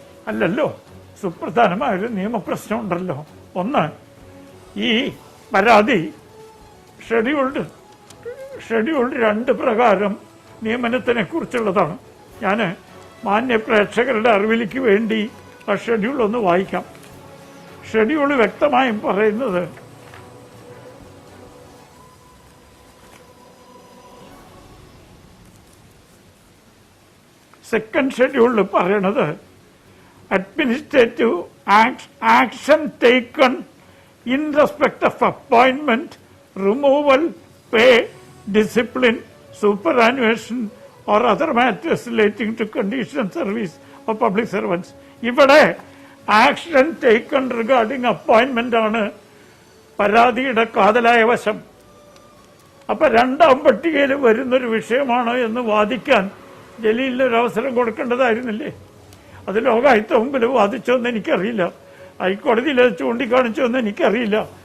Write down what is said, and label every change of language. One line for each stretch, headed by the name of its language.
Malayalam: അല്ലല്ലോ, സുപ്രധാനമായൊരു നിയമപ്രശ്നം ഉണ്ടല്ലോ. ഒന്ന്, ഈ പരാതി ഷെഡ്യൂൾഡ് 2 പ്രകാരം നിയമനത്തിനെ കുറിച്ചുള്ളതാണ്. ഞാൻ മാന്യ പ്രേക്ഷകരുടെ അറിവിലേക്ക് വേണ്ടി ആ ഷെഡ്യൂൾ ഒന്ന് വായിക്കാം. ഷെഡ്യൂൾ വ്യക്തമായും പറയുന്നത് സെക്കൻഡ് ഷെഡ്യൂളിൽ പറയണത്
English: administrative action taken in respect of appointment, removal, pay, discipline, superannuation or other matters relating to condition service of public servants.
Malayalam: ഇവിടെ
English: action taken regarding appointment
Malayalam: ആണ് പരാതിയുടെ കാതലായ വശം. അപ്പൊ 2ാം പട്ടികയിൽ വരുന്നൊരു വിഷയമാണ് എന്ന് വാദിക്കാൻ ജലീലിന് ഒരു അവസരം കൊടുക്കേണ്ടതായിരുന്നില്ലേ? അത് ലോകായുക്ത മുമ്പിൽ വാദിച്ചോന്ന് എനിക്കറിയില്ല, ഹൈക്കോടതിയിൽ അത് ചൂണ്ടിക്കാണിച്ചോന്ന് എനിക്കറിയില്ല.